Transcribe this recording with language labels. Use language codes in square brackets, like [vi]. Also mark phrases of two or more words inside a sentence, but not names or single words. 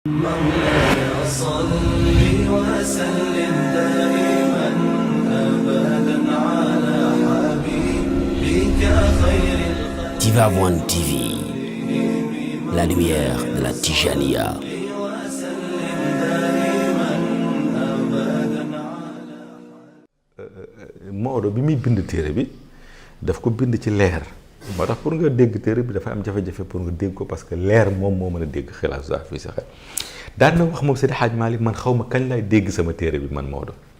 [ar] مولاي صل وسلم دائما أبدا على حبيبك خير الخلق. [fr] Tivaouane TV, la lumière de la Tijaniya. [wo] Maodo bi muy bind téere bi daf ko bind ci leer moo tax pour nga dégg téere bi dafa am jafe-jafe pour nga dégg ko [fr] parce que [wo] leer moom moo mën a dégg xilaasu zaaf fi saxe daan na wax moom Seydi Hadj Malick man xaw ma kañ lay dégg sama téere bi man Maodo